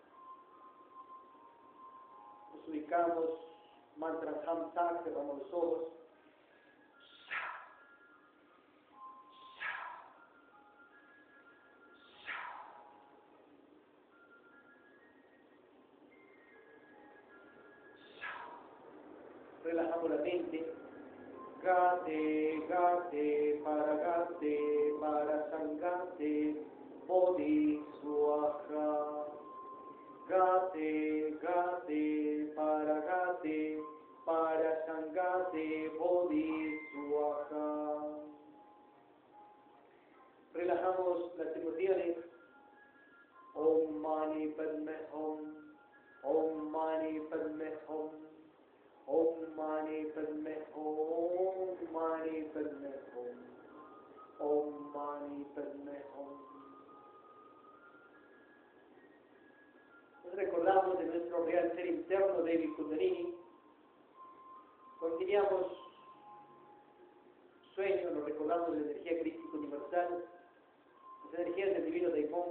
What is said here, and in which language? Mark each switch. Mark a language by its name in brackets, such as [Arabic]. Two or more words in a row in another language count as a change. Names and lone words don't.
[Spanish] Nos ubicamos, mantra Hamsa, cerramos los ojos. Relajamos la mente. [Sanskrit] Gate, gate, para sangate, bodhi swaha. Gate, gate, para sangate, bodhi swaha. [Spanish] Relajamos las emociones. [Sanskrit] Om mani padme hum, om mani padme hum. Om mani padme hum, mani padme hum, om mani padme hum. [Spanish] Nos recordamos de nuestro real ser interno, Devi Kundalini. Conciliamos sueño, nos recordamos de la energía crística universal, las energías del divino Daimon.